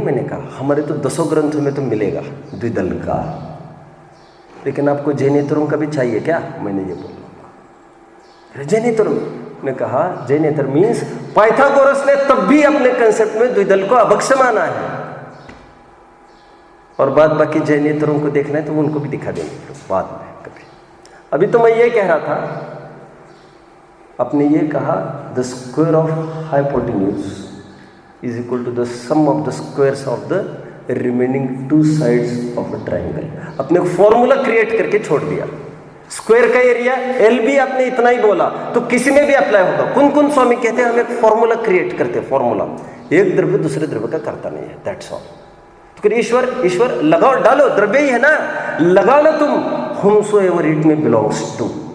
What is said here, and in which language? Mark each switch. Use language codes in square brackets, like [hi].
[hi] मैंने कहा हमारे तो 10 ग्रंथों में तो मिलेगा द्विदल का, लेकिन आपको जैनेतरों का भी चाहिए क्या, मैंने ये बोला। जैनेतर ने कहा जैनेतर मीन्स पाइथागोरस ने तब भी अपने कंसेप्ट में द्विदल को अभक्ष्य माना है, और बाद बाकी जैनेतरों को देखना है तो उनको भी दिखा देंगे बाद में कभी। अभी तो मैं ये कह रहा था, आपने ये कहा [en] The square of hypotenuse is equal to the sum of the squares of the remaining 2 sides of a triangle। [hi] अपने फॉर्मूला क्रिएट करके छोड़ दिया। स्क्वायर का एरिया एल भी आपने इतना ही बोला तो किसी में भी अप्लाई होगा। कुन स्वामी कहते हैं हम एक फॉर्मूला क्रिएट करते हैं, फॉर्मूला, एक द्रव्य दूसरे द्रव्य का करता नहीं है, [en] That's all. [hi] तो फिर ईश्वर लगाओ, डालो, द्रव्य ही है ना, लगाओ ना तुम, [en] whomsoever it may belongs to।